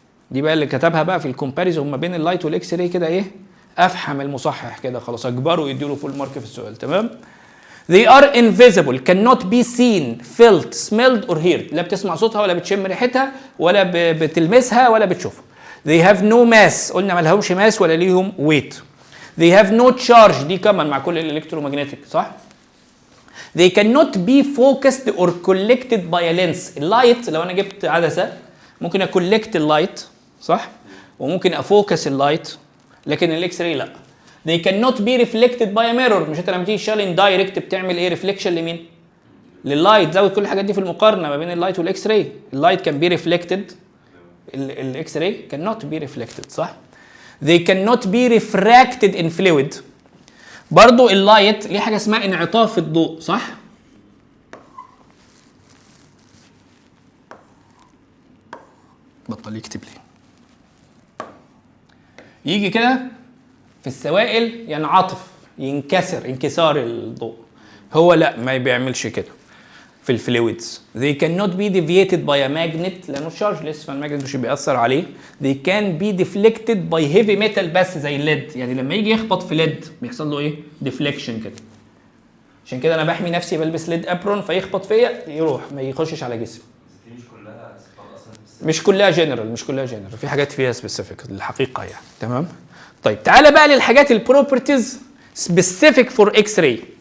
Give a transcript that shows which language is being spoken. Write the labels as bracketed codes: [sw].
[ar] دي بقى اللي كتبها بقى في الكومباريزون ما بين اللايت والاكس راي كده ايه، افحم المصحح كده خلاص، اجبره يديله فول مارك في السؤال. تمام. [en] They are invisible, cannot be seen, felt, smelled or heard. [ar] لا بتسمع صوتها ولا بتشم ريحتها ولا بتلمسها ولا بتشوفها. [en] they have no mass [ar] قلنا ما لهمش ماس ولا ليهم weight. [en] they have no charge [ar] دي كمان مع كل الالكترومagnetic صح؟ [en] they cannot be focused or collected by a lens. [ar] اللايت لو انا جبت عدسه ممكن اكولكت اللايت صح؟ وممكن افوكس اللايت، لكن الاكس راي لا. [en] they cannot be reflected by a mirror. [ar] مش انت لما تيجي تشتغل اندايركت بتعمل ايه؟ ريفليكشن لمين؟ لللايت. زود كل الحاجات دي في المقارنه ما بين اللايت والاكس راي. اللايت كان بي ريفلكتد، الاكس راي [en] cannot be reflected صح؟ they cannot be refracted in fluid. [ar] برضو اللايت ليه حاجه اسمها انعطاف الضوء صح؟ بطل يكتب لي. يجي كده في السوائل ينعطف، ينكسر انكسار الضوء. هو لا ما بيعملش كده في الفلويدز. [en] they cannot be deviated by a magnet [ar] لانه تشارجلس فالماجنت مش بيأثر عليه. [en] they can be deflected by heavy metal [ar] بس زي الليد. يعني لما يجي يخبط في ليد بيحصل له ايه؟ ديفليكشن كده. عشان كده انا بحمي نفسي بلبس ليد ابرون فيخبط فيا يروح ما يخشش على جسمي. دي مش كلها اصلا مش كلها جنرال، مش كلها جنرال، في حاجات فيها سبيسيفيك الحقيقه يعني. تمام؟ طيب تعالى بقى للحاجات البروبرتيز سبيسيفيك فور اكس راي.